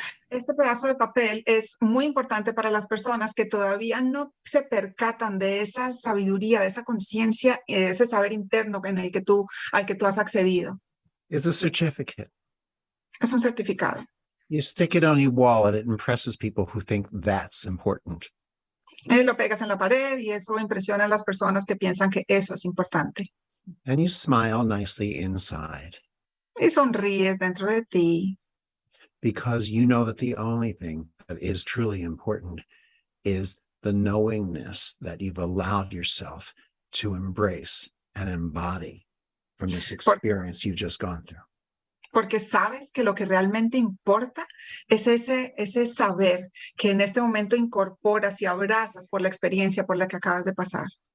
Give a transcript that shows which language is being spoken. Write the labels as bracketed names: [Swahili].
[Spanish] Este pedazo de papel es muy importante para las personas que todavía no se percatan de esa sabiduría, de esa conciencia, de ese saber interno al que tú has accedido. [English] It's a certificate. [Spanish] Es un certificado. [English] You stick it on your wall and it impresses people who think that's important. [Spanish] Y lo pegas en la pared y eso impresiona a las personas que piensan que eso es importante. [English] And you smile nicely inside [Spanish] Y sonríes dentro de ti. [English] because you know that the only thing that is truly important is the knowingness that you've allowed yourself to embrace and embody from this experience you've just gone through. [Spanish] Porque sabes que lo que realmente importa es ese saber que en este momento incorporas y abrazas por la experiencia por la que acabas de pasar.